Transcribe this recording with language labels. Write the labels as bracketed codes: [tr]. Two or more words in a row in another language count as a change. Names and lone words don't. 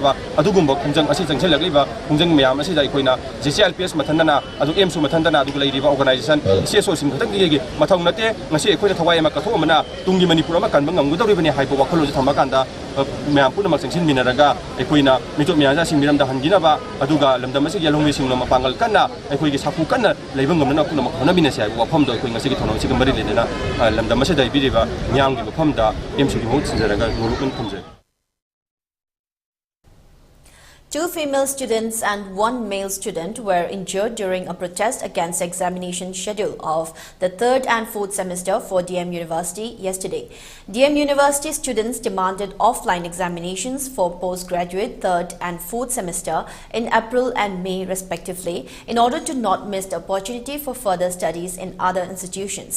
[mni] ba adugumba khongjang asi sangsilakliba khongjang mayam asida ikoina JCLPS mathandana adu EMSU mathandana adu leiriba organization CSO sim khatang gi mathong nate ngasi ikoina thawai ma katho amana tungi Manipur ama kanba ngamgudoribani haibo wakhalo thamakanda mayam puna maksin minaraga ikoina mitok myaja singmiram da hangina ba aduga lamdam asi yalongmi singno mapangal kanna ikoi gi sapu kanna leibang ngamna kuna makhona minase ai wafam do ikoi ngasi gi thono sig mari ledena lamdam asi dai biriba nyang gi wafam da EMSU gi hot sinjaraga nurukun punje. [en] Two female students and one male student were injured during a protest against the examination schedule of the third and fourth semester for DM University yesterday. DM University students demanded offline examinations for postgraduate third and fourth semester in April and May respectively in order to not miss the opportunity for further studies in other institutions.